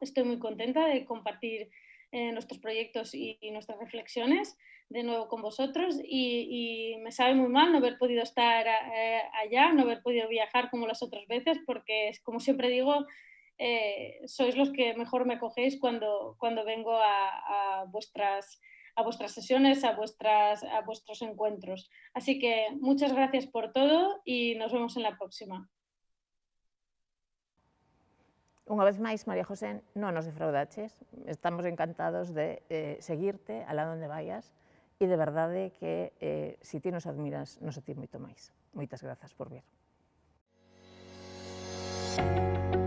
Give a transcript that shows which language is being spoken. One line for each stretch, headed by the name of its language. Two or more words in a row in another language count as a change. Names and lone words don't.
Spanish: Estoy muy contenta de compartir nuestros proyectos y nuestras reflexiones de nuevo con vosotros y me sabe muy mal no haber podido estar allá, no haber podido viajar como las otras veces, porque como siempre digo, sois los que mejor me acogéis cuando vengo a vuestras sesiones, a vuestros encuentros. Así que muchas gracias por todo y nos vemos en la próxima.
Galician: Unha vez máis, María José, non nos defraudaches. Estamos encantados de seguirte alá onde vayas e de verdade que se ti nos admiras, nos a ti moito máis. Moitas grazas por vir.